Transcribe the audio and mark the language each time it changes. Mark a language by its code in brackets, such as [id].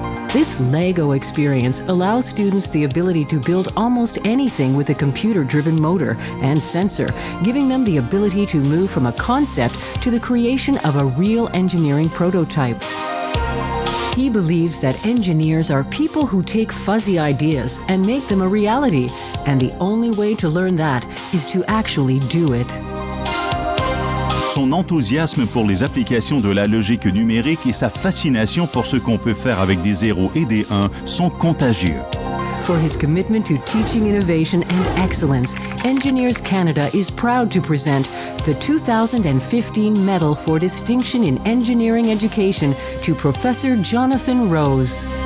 [en] This Lego experience allows students the ability to build almost anything with a computer-driven motor and sensor, giving them the ability to move from a concept to the creation of a real engineering prototype. He believes that engineers are people who take fuzzy ideas and make them a reality, and the only way to learn that is to actually do it. [fr] Son enthousiasme pour les applications de la logique numérique et sa fascination pour ce qu'on peut faire avec des 0 et des 1 sont contagieux. [en] For his commitment to teaching innovation and excellence, Engineers Canada is proud to present the 2015 Medal for Distinction in Engineering Education to Professor Jonathan Rose.